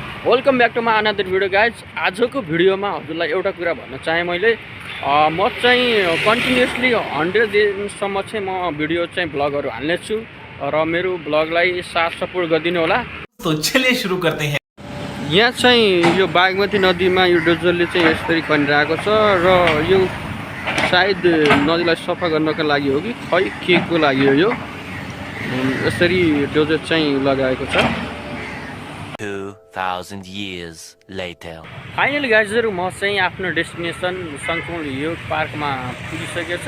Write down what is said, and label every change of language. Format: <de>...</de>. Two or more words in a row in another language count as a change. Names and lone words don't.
<en>welcome back to my another video guys.</en> <ne>आजको भिडियोमा हजुरलाई एउटा कुरा भन्न चाहेँ मैले। म चाहिँ कन्टिन्युसली 100 दिनसम्म चाहिँ म भिडियो चाहिँ ब्लगहरू हाल्नेछु र मेरो ब्लगलाई साथ सपोर्ट गरिदिनु होला।</ne> <hi>तो चलिए शुरू करते हैं।</hi> <ne>यहाँ चाहिँ यो बागमती नदीमा यो डोजरले चाहिँ यसरी खनिरहेको छ र यो सायद नदीलाई सफा गर्नको लागि हो कि खै के को लागि हो। यो यसरी डोजर चाहिँ लगाएको छ।</ne> <en>2000 years later.</en> <ne>फाइनली गाइजहरु म चाहिँ आफ्नो डेस्टिनेसन सङ्कुल यो पार्कमा पुगिसकेको छु।</ne>